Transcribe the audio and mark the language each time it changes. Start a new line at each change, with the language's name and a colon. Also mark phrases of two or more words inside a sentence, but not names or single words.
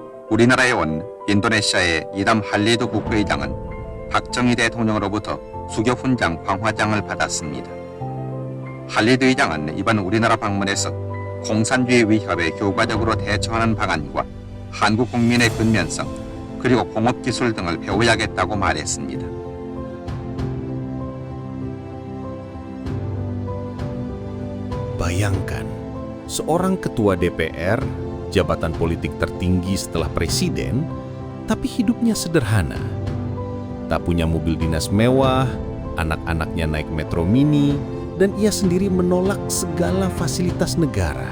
Korean: 우리나라에 온 인도네시아의 이담 할리드 국회의장은 박정희 대통령으로부터 수교훈장 황화장을 받았습니다. 할리드 의장은 이번 우리나라 방문에서 공산주의 위협에 효과적으로 대처하는 방안과 한국 국민의 근면성 그리고 공업기술 등을 배워야겠다고 말했습니다.
Indonesian: Bayangkan, seorang ketua DPR, jabatan politik tertinggi setelah presiden, tapi hidupnya sederhana. Tak punya mobil dinas mewah, anak-anaknya naik metro mini, dan ia sendiri menolak segala fasilitas negara.